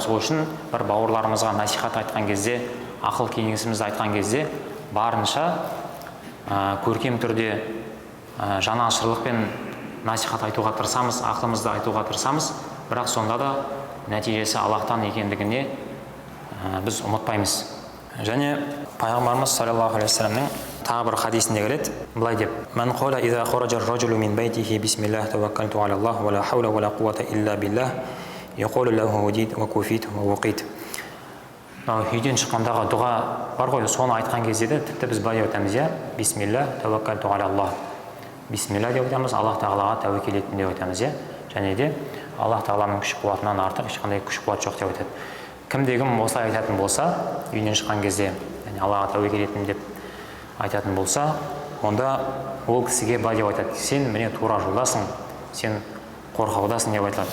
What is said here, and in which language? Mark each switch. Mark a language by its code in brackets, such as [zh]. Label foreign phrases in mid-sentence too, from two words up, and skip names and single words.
[kk] Сол үшін бір бауырларымызға насихат айтқан кезде, ақыл кеңесімізді айтқан кезде барынша көркем түрде жанашырлықпен насихат айтуға тырысамыз, ақылымызды айтуға тырысамыз, бірақ сонда да нәтижесі Аллахтан екендігіне біз ұмытпаймыз. Және пайғамбарымыз [ar] صلى الله عليه وسلم [kk] тағы бір хадисінде келеді, былай деп: [ar] "من قال إذا خرج الرجل من بيته بسم الله توكلت على الله ولا حول ولا قوة إلا بالله يقول له هديت وكفيت ووقيت." [kk] Үйден шыққандағы дұға бар ғой, соны айтқан кезде де тіпті біз былай айтамыз, иә, [ar] بسم الله توكلت على الله. [kk] Бисмилля деп айтамыз, Аллах Тағалаға тәуекел еттім деп айтамыз, иә. Және де Аллах Тағаланың күш қуатынан артық ешқандай күш қуат жоқ деп айтады. Кімде-кім осылай айтатын болса, үйінен шыққан кезде, яғни Аллаға тәуекел еттім деп айтатын болса, онда ол кісіге былай деп айтады: "Сен міне тура жолдасың, сен қорғаудасың" деп айтылады.